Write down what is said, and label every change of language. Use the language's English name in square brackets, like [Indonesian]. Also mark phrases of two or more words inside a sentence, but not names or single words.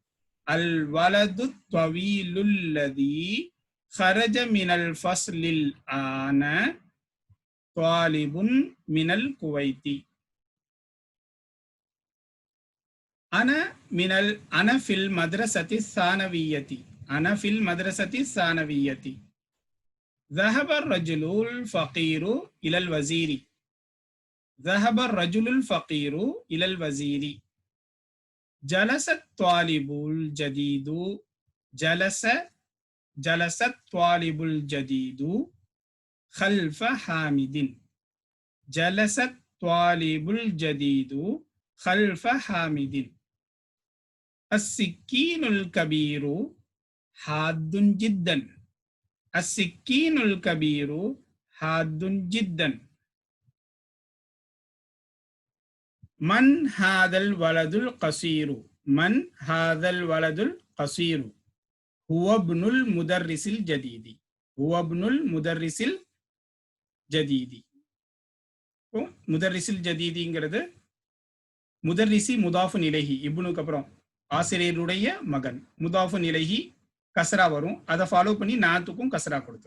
[Arabic] الولد الطويل الذي خرج من الفصل الآن طالب من الكويت. أنا في المدرسة الثانوية. أنا في المدرسة الثانوية. ذهب الرجل الفقير إلى الوزير. ذهب الرجل الفقير إلى الوزير. جلس الطالب الجديد. جلس الطالب الجديد خلف حامد. جلس الطالب الجديد خلف حامد. السكين الكبير حاد جدا. السكين الكبير حاد جدا. من هذا الولد القصير، من هذا الولد القصير هو ابن المدرس الجديد، هو ابن المدرس الجديد. المدرس الجديد مدرس مضاف إليه, [Tamil] இப்னுக்கு அப்புறம் ஆசிரியருடைய மகன், [Arabic] مضاف إليه كسرة [Tamil] வரும், அதை ஃபாலோ பண்ணி நாத்துக்கும் கஸ்ரா கொடுத்தோம்.